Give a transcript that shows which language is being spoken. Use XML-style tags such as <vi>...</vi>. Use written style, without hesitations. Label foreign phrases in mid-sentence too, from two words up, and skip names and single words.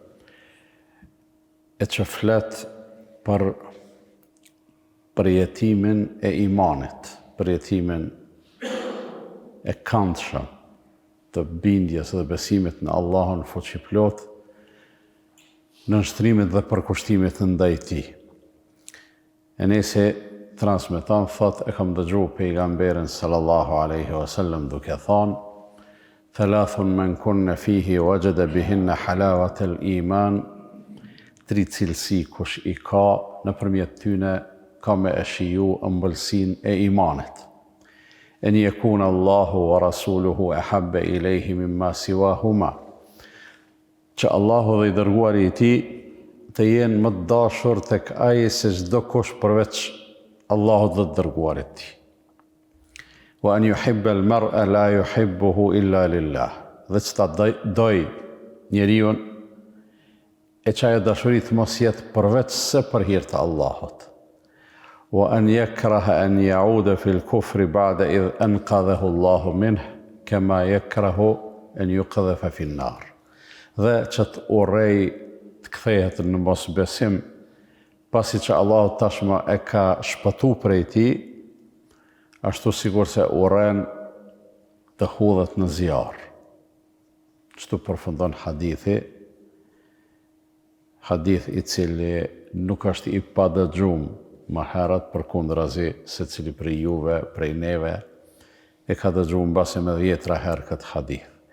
<sq>e që flet për jetimin e imanit, për jetimin e këndshëm të bindjes dhe besimit në Allahun fuqiplot, në nështrimit dhe përkushtimit ndaj tij. Enesi transmeton, thot, e kam dëgju pejgamberin</sq> <ar>صلى الله عليه وسلم</ar> <sq>duke thonë:</sq> <ar>"ثلاث من كن فيه وجد بهن حلاوة الإيمان",</ar> <sq>tri cilësi kush i ka, nëpërmjet tyne ka me e shiju ëmbëlsinë e imanit.</sq> <ar>أن يكون الله ورسوله أحب إليه مما سواهما,</ar> <sq>që Allahu dhe i dërguari i tij të jenë më të dashur tek ai se çdo kush përveç Allahut dhe të dërguarit të tij.</sq> <ar>وأن يحب المرء لا يحبه إلا لله,</ar> <sq>dhe që ta doj njeriun e që ajo dashuri të mos jetë përveç se për hir të Allahut.</sq> <ar>وأن يكره أن يعود في الكفر بعد إذ أنقذه الله منه كما يكره أن يقذف في النار.</ar> <sq>Dhe që të urrej të kthehet në mosbesim pasi që Allahu tashmë e ka shpëtu prej tij, ashtu sikur se urren të hudhet në zjarr. Kështu përfundon hadithi, hadith i cili nuk është i padëgjuar më herët, përkundrazi secili prej juve, prej neve, e ka dëgjuar mbasi me 10 herë këtë hadith.</sq>